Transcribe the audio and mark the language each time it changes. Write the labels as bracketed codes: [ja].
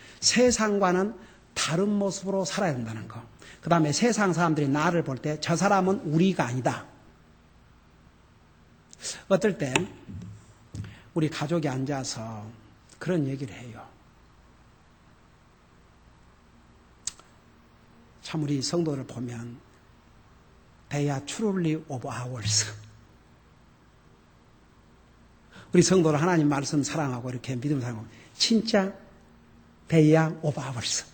[ko] 세상과는 다른 모습으로 살아야 된다는 거. 그 다음에 세상 사람들이 나를 볼 때 저 사람은 우리가 아니다. 어떨 때 우리 가족이 앉아서 그런 얘기를 해요. 참 우리 성도를 보면 [en] They are truly of ours. [ko] 우리 성도를 하나님 말씀 사랑하고 이렇게 믿음 사랑하고 진짜 [en] They are of ours.